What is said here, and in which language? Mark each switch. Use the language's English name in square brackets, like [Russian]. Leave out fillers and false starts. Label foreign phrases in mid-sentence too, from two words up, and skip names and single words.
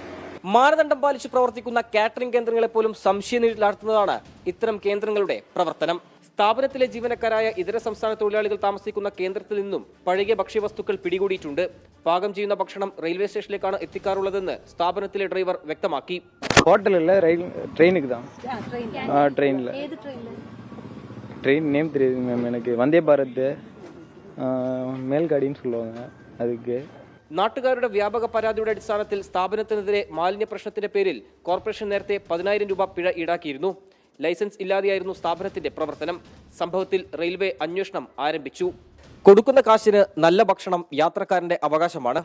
[Malayalam] മാനദണ്ഡം പാലിച്ച് പ്രവർത്തിക്കുന്ന കാറ്ററിംഗ് കേന്ദ്രങ്ങളെ പോലും സംശയനിഴലിലാഴ്ത്തുന്നതാണ് ഇത്തരം കേന്ദ്രങ്ങളുടെ പ്രവർത്തനം. സ്ഥാപനത്തിലെ ജീവനക്കാരായ ഇതര സംസ്ഥാന തൊഴിലാളികൾ താമസിക്കുന്ന കേന്ദ്രത്തിൽ നിന്നും പഴകിയ ഭക്ഷ്യവസ്തുക്കൾ പിടികൂടിയിട്ടുണ്ട്. പാകം ചെയ്യുന്ന ഭക്ഷണം റെയിൽവേ സ്റ്റേഷനിലേക്കാണ് എത്തിക്കാറുള്ളതെന്ന് സ്ഥാപനത്തിലെ ഡ്രൈവർ വ്യക്തമാക്കി. [Tamil] ஹோட்டலில் ட்ரெயினுக்கு தான். ட்ரெயினில் [English] train name [Tamil] தெரியுது மேம் எனக்கு. வந்தே பாரத் മേൽഗാഡിന്ന് சொல்லுவாங்க அதுக்கு. [Malayalam] നാട്ടുകാരുടെ വ്യാപക പരാതിയുടെ അടിസ്ഥാനത്തിൽ സ്ഥാപനത്തിനെതിരെ മാലിന്യ പ്രശ്നത്തിന്റെ പേരിൽ കോർപ്പറേഷൻ നേരത്തെ 10,000 രൂപ പിഴ ഈടാക്കിയിരുന്നു. ലൈസൻസ് ഇല്ലാതെയായിരുന്നു സ്ഥാപനത്തിന്റെ പ്രവർത്തനം. സംഭവത്തിൽ റെയിൽവേ അന്വേഷണം ആരംഭിച്ചു. കൊടുക്കുന്ന കാശിന് നല്ല ഭക്ഷണം യാത്രക്കാരന്റെ അവകാശമാണ്.